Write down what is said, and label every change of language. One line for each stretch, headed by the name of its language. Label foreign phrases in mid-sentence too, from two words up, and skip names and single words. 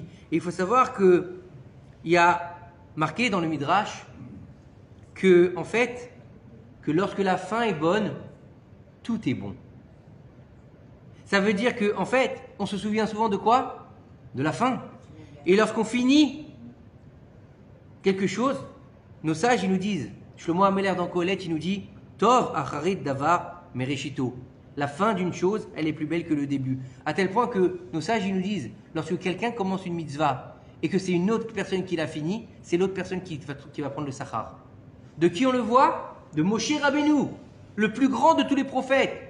French: Et il faut savoir qu'il y a marqué dans le Midrash que, en fait, que lorsque la fin est bonne, tout est bon. Ça veut dire que, en fait, on se souvient souvent de quoi? De la fin. Et lorsqu'on finit quelque chose, nos sages, ils nous disent, Shlomo Ameler dans Colette, il nous dit,
Hebrew: טוב אחרית דבר מראשיתו.
French: La fin d'une chose, elle est plus belle que le début. À tel point que nos sages, ils nous disent, lorsque quelqu'un commence une mitzvah et que c'est une autre personne qui l'a fini, c'est l'autre personne qui va prendre le sachar. De qui on le voit? De Moshe Rabbeinu, le plus grand de tous les prophètes.